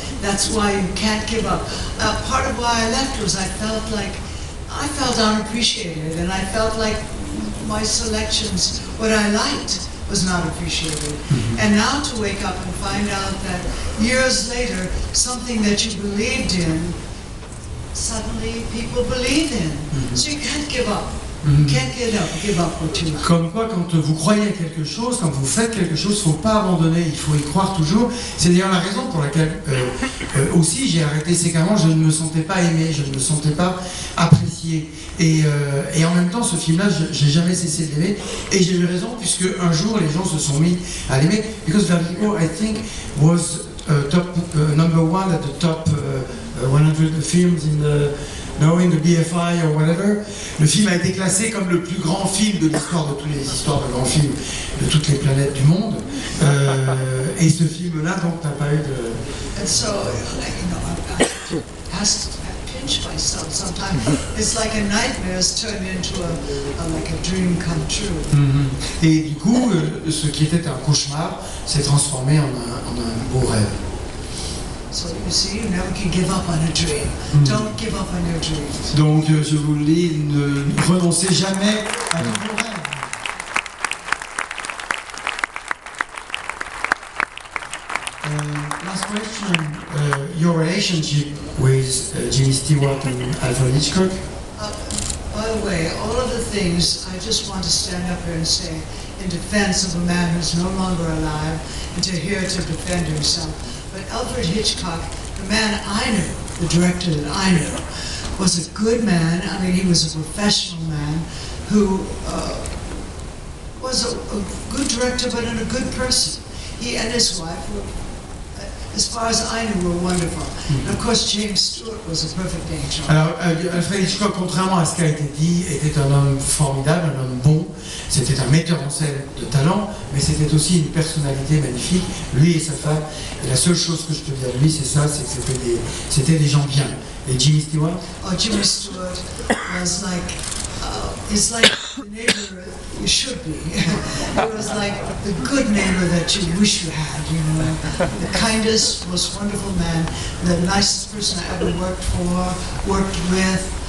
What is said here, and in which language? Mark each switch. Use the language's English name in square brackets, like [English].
[English] That's why you can't give up. Part of why I left was I felt unappreciated, and I felt like my selections, what I liked, was not appreciated. And now to wake up and find out that years later, something that you believed in, suddenly people believe in. So you can't give up. You can't give up what you like. [French] Comme quoi, quand vous croyez à quelque chose, quand vous faites quelque chose, il ne faut pas abandonner, il faut y croire toujours. C'est d'ailleurs la raison pour laquelle aussi j'ai arrêté, c'est qu'avant je ne me sentais pas aimé, je ne me sentais pas apprécié. Et en même temps, ce film-là, j'ai jamais cessé de l'aimer. Et j'ai eu raison, puisque un jour les gens se sont mis à l'aimer. [English] Because Vertigo, I think, was number 1 at the top 100 films in the BFI or whatever. [French] Le film a été classé comme le plus grand film de l'histoire de toutes les histoires de grands films de toutes les planètes du monde. Et ce film-là, donc, n'a pas eu de... [English] And so, I has to pinch myself sometimes. It's like a nightmare has turned into like a dream come true. [French] Et du coup, ce qui était un cauchemar s'est transformé en un beau rêve. [English] So you see, you never can give up on a dream. Don't give up on your dreams. [French] Donc je vous le dis, ne renoncez jamais à vos rêves. [English] Last question, your relationship with Jimmy Stewart and Alfred Hitchcock? By the way, all of the things, I just want to stand up here and say in defense of a man who's no longer alive and here to defend himself. But Alfred Hitchcock, the man I knew, the director that I knew, was a good man. I mean, he was a professional man who was a good director, but a good person. He and his wife were, as far as I knew, were wonderful. And of course, James Stewart was a perfect angel. [French] Alors, Alfred Hitchcock, contrairement à ce qui a été dit, était un homme formidable, un homme bon. C'était un metteur en scène de talent, mais c'était aussi une personnalité magnifique, lui et sa femme. Et la seule chose que je peux dire de lui, c'est ça, c'est que c'était des gens bien. Et Jimmy Stewart? [English] Oh, Jimmy Stewart was like, it's like the neighbor you should be. It was like the good neighbor that you wish you had, you know. The kindest, most wonderful man, the nicest person I ever worked for, worked with.